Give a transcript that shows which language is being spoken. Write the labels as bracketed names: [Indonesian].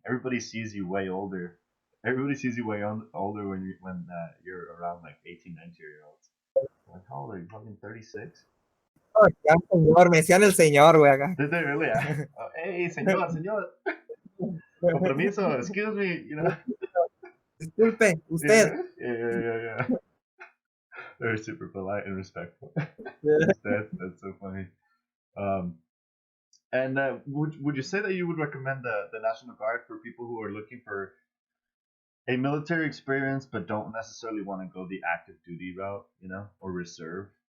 [English] Everybody sees you way older. Everybody sees you way older when you're around like 18, 19-year-olds. Like, how old are you? Fucking 36? [Spanish] Oh, ya, señor, me decían el señor, güey, acá. [English] Did they really? Oh, hey, señor. Compromiso, excuse me, you know. [Spanish] Disculpe, usted. [English] Yeah. They're super polite and respectful. That's so funny. And would you say that you would recommend the National Guard for people who are looking for a military experience but don't necessarily want to go the active duty route, you know, or reserve?